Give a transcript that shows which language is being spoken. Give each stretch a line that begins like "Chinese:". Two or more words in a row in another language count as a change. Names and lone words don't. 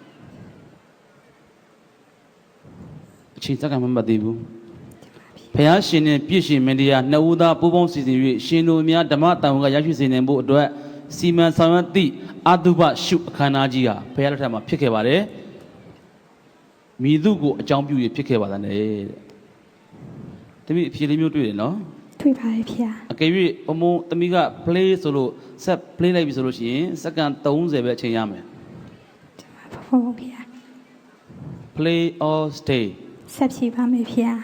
Burmese: အချိန်စက္ကန့်မမှတ်သေးဘူးဘုရားရှင်နဲ့ပြည့်ရှင်မင်းတရားနှစ်ဦးသားပူးပေါင်းစီစဉ်၍ရှင်တို့များဓမ္မတန်ခါရရှိစေနိုင်ဖို့အတွက်စီမံဆောင်ရွက်သည့်အတုပရှုအခမ်းအနားကြီးဟာဘုရားလက်ထက်မှာဖြစ်ခဲ့ပါတယ်။မိသူကိုအကြောင်းပြု၍ဖြစ်ခဲ့ပါတဲ့။တမီးအဖြေလေးမျိုးတွေ့တယ်နော် ။တွေ့ပါရဲ့ဗျာ ။အကယ်၍ဘုံဘုံတမီးက play ဆိုလို့ဆက် play လိုက်ပြီဆိုလို့ရှိရင်စက္ကန့်30ပဲအချိန်ရမယ် ။ဒီမှာဘုံဘုံဗျာ
English: ။ play or stay
Burmese: ဆက်ဖြေပါမယ်ဗျာ